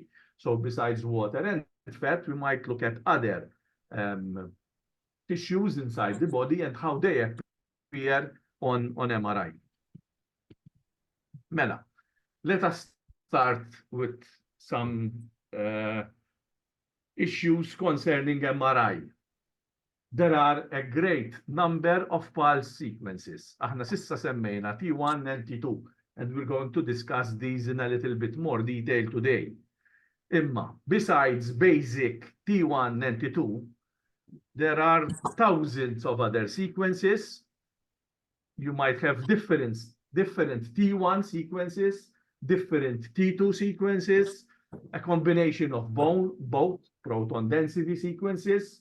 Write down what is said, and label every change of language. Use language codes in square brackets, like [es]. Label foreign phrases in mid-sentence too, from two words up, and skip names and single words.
[en] So besides water and fat, we might look at other tissues inside the body and how they appear on MRI. Mela, let us start with some issues concerning MRI. There are a great number of pulse sequences. [mt] Aħna sissa semmejna [en] T1 and T2, and we're going to discuss these in a little bit more detail today. Imma, besides basic T1 and T2, there are thousands of other sequences. You might have different T1 sequences, different T2 sequences, a combination of both proton density sequences.